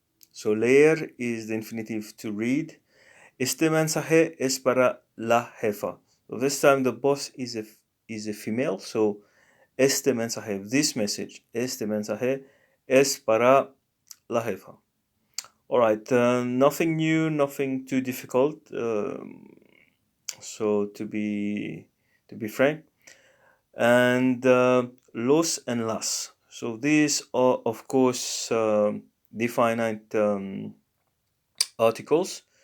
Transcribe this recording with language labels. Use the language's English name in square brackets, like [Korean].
[English] So leer is the infinitive to read. [Spanish] Este mensaje es para la jefa. [English] So this time the boss is a female. [Spanish] So este mensaje, [English] this message, [Spanish] este mensaje es para la jefa. [English] All right, nothing new, nothing too difficult. So to be frank, and los and las. So these are of course definite articles.